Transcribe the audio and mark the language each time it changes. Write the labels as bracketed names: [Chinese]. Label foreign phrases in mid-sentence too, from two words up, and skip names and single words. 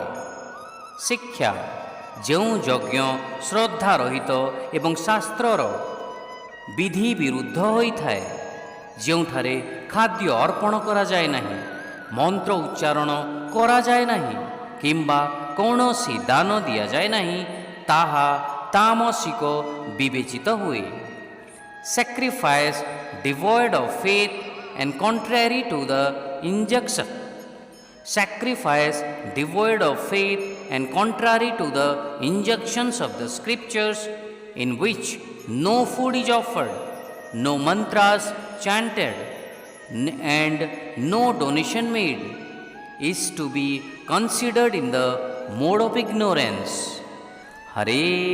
[Odia] ଶିକ୍ଷା: ଯେଉଁ ଯଜ୍ଞ ଶ୍ରଦ୍ଧା ରହିତ ଏବଂ ଶାସ୍ତ୍ରର ବିଧି ବିରୁଦ୍ଧ ହୋଇଥାଏ, ଯେଉଁଠାରେ ଖାଦ୍ୟ ଅର୍ପଣ କରାଯାଏ ନାହିଁ, ମନ୍ତ୍ର ଉଚ୍ଚାରଣ କରାଯାଏ ନାହିଁ କିମ୍ବା କୌଣସି ଦାନ ଦିଆଯାଏ ନାହିଁ, ତାହା ତାମସିକ ବିବେଚିତ ହୁଏ। [English] Sacrifice devoid of faith and contrary to the injunction. Sacrifice devoid of faith and contrary to the injunctions of the scriptures, in which no food is offered, no mantras chanted, and no donation made, is to be considered in the mode of ignorance.